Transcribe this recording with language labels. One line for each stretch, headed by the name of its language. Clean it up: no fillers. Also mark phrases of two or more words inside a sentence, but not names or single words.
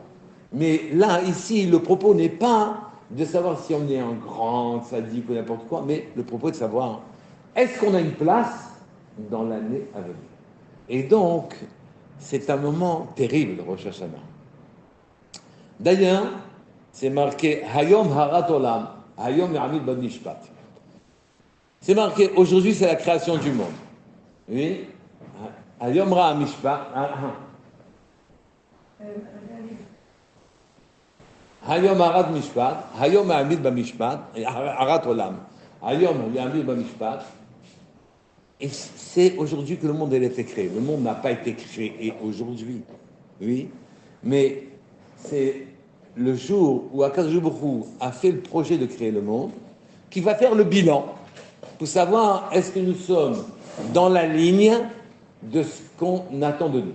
French: Mais là, ici, le propos n'est pas de savoir si on est un grand sadique ou n'importe quoi, mais le propos est de savoir est-ce qu'on a une place dans l'année à venir. Et donc, c'est un moment terrible, Rosh Hashanah. D'ailleurs, c'est marqué
Hebrew: היום הרת עולם, היום יעמיד במשפט.
French: C'est marqué aujourd'hui, c'est la création du monde. Oui.
Hebrew: היום רע משפט. היום הרת משפט, היום יעמיד במשפט, הרת עולם, היום יעמיד במשפט.
French: Et c'est aujourd'hui que le monde a été créé. Le monde n'a pas été créé aujourd'hui, oui, mais c'est le jour où
Hebrew: הקדוש ברוך הוא
French: a fait le projet de créer le monde, qui va faire le bilan pour savoir est-ce que nous sommes dans la ligne de ce qu'on attend de nous.